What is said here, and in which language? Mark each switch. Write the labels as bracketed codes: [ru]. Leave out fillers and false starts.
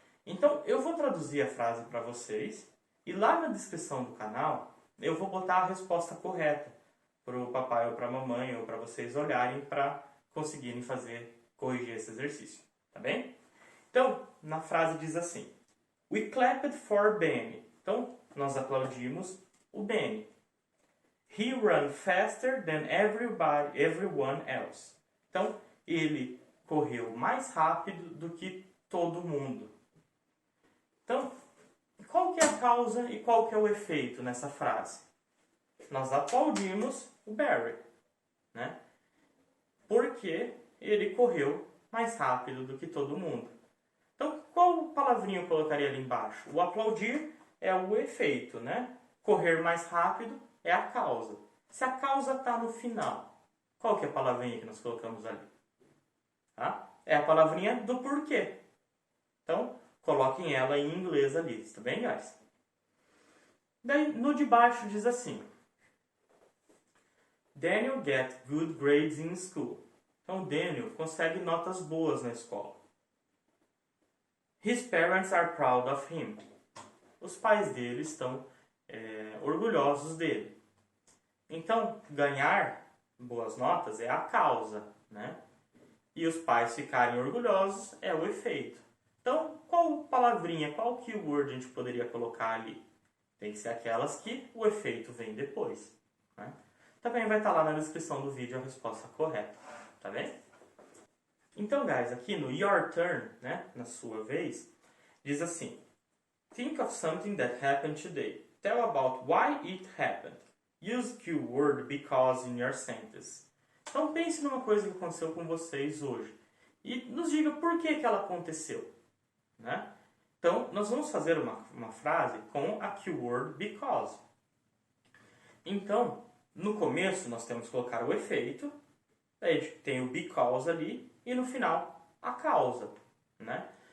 [pt] Então eu vou traduzir a frase para vocês e lá na descrição do canal eu vou botar a resposta correta para o papai ou para a mamãe ou para vocês olharem para conseguirem corrigir esse exercício, tá bem? Então, na frase diz assim: [en] We clapped for Benny. [pt] Então, nós aplaudimos o Benny. [en] He ran faster than everyone else. [pt] Então, ele correu mais rápido do que todo mundo. Então, qual que é a causa e qual que é o efeito nessa frase? Nós aplaudimos o Barry, né? Porque ele correu mais rápido do que todo mundo. Então, qual palavrinha eu colocaria ali embaixo? O aplaudir é o efeito, né? Correr mais rápido é a causa. Se a causa está no final, qual que é a palavrinha que nós colocamos ali? Tá? É a palavrinha do porquê. Então, coloquem ela em inglês ali, tá bem, guys? Daí, no de baixo diz assim: [en] Daniel gets good grades in school. [pt] Então, Daniel consegue notas boas na escola. [en] His parents are proud of him. [pt] Os pais dele estão orgulhosos dele. Então, ganhar boas notas é a causa, né? E os pais ficarem orgulhosos é o efeito. Então, qual palavrinha, qual keyword a gente poderia colocar ali? Tem que ser aquelas que o efeito vem depois, né? Também vai estar lá na descrição do vídeo a resposta correta, tá bem? Então, guys, aqui no your turn, né, na sua vez, diz assim: [en] think of something that happened today. Tell about why it happened. Use keyword because in your sentence. [pt] Então pense numa coisa que aconteceu com vocês hoje e nos diga por que ela aconteceu, né? Então, nós vamos fazer uma frase com a keyword because. Então, no começo nós temos que colocar o efeito, daí tem o because ali e no final a causa, né?